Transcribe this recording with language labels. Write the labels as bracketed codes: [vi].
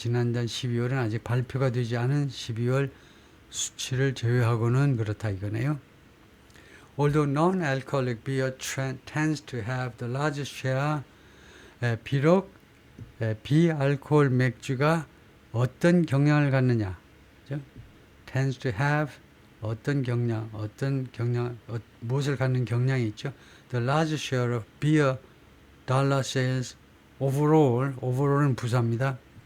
[ko] 지난달 12월은 아직 발표가 되지 않은 12월 수치를 제외하고는 그렇다 이거네요. [en] Although non-alcoholic beer tends to have the largest share, [ko] 비록 비알코올 맥주가 어떤 경향을 갖느냐, 그죠? [en] tends to have [ko] 어떤 경향, 무엇을 갖는 경향이 있죠? [en] The largest share of beer dollar sales overall은 [ko] 부사입니다.